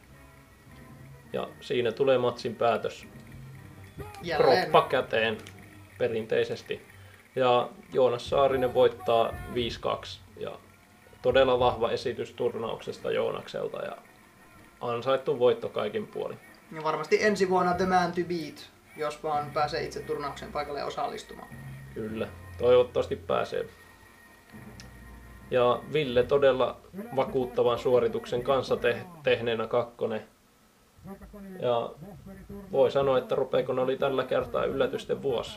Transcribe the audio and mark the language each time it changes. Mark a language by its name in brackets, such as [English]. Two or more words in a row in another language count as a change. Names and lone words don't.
[Finnish] Ja siinä tulee matsin päätös. Jälleen. Kroppa käteen perinteisesti. Ja Joonas Saarinen voittaa 5-2. Ja todella vahva esitys turnauksesta Joonakselta ja ansaittu voitto kaikin puolin. Ja varmasti ensi vuonna [English] the man to beat, [Finnish] jos vaan pääsee itse turnauksen paikalle osallistumaan. Kyllä, toivottavasti pääsee. Ja Ville todella vakuuttavan suorituksen kanssa tehneenä kakkonen Ja voi sanoa, että Ropekon oli tällä kertaa yllätysten vuosi.